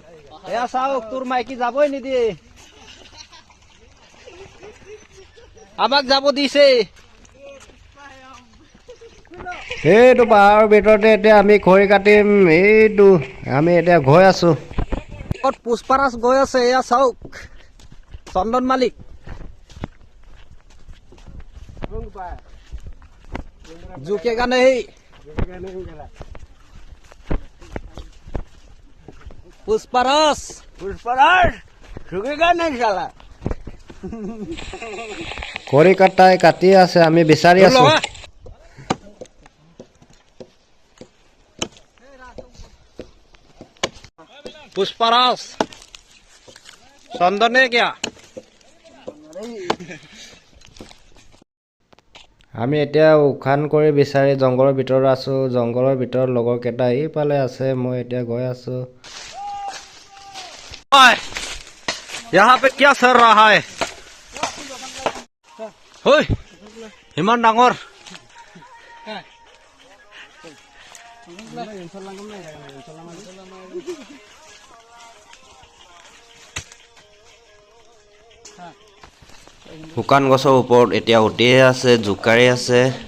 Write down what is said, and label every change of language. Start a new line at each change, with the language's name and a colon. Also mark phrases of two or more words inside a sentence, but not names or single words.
Assamese: এয়া চাওক, তোৰ মাইকী যাবই নিদিয়ে, আমাক যাব দিছে। এইটো পাহাৰৰ ভিতৰতে এতিয়া আমি খৰি কাটিম। এইটো আমি এতিয়া গৈ আছো। পুষ্পাৰাজ গৈ আছে, এয়া চাওক চন্দন মালিক।
Hindi: झुकेगा नहीं, पुष्पराज झुकेगा नहीं साला।
Assamese: খৰি কাটাই কাটি আছে, আমি বিচাৰি আছো।
Hindi: पुष्पराज चंदन है क्या?
Assamese: আমি এতিয়া উখান কৰি বিচাৰি জংঘলৰ ভিতৰত আছো। জংঘলৰ ভিতৰত লগৰ কেইটা এইফালে আছে, মই এতিয়া গৈ আছো।
Hindi: यहाँ पे क्या सर रहा है?
Assamese: হয়, ইমান ডাঙৰ শুকান গছৰ ওপৰত এতিয়া উঠিয়ে আছে, জোকাৰি আছে।